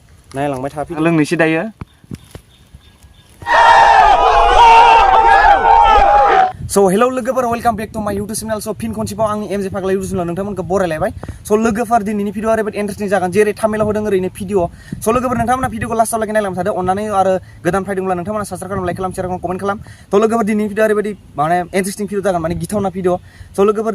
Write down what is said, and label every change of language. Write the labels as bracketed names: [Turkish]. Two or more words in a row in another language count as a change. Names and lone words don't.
[Bodo] नायलांबाय था भिडिअ लोंनोसै दायो [English] So hello [Bodo] लोगोफोर [English] welcome back to my YouTube channel [Bodo] so फिन खनसेबाव आंनि एमजे फाग्ला [English] YouTube channel [Bodo] नोंथांमोनखौ बरायलायबाय so लोगोफोर दिनैनि भिडिअ ओरैबायदि इन्टारेस्टिं जागोन जेरै थाम्बनेलाव होदों ओरैनो भिडिअ so लोगोफोर नोंथांमोना भिडिअखौ लास्टआव लागै नायलांबाय थादो अननानै आरो गोदान फैदोंब्ला नोंथांमोना साबस्क्राइब खालाम लाइक खालाम शेयार खालाम कमेन्ट खालाम तो लोगोफोर दिनैनि भिडिअ ओरैबायदि माने इन्टारेस्टिं भिडिअ जागोन माने गिथावना भिडिअ so लोगोफोर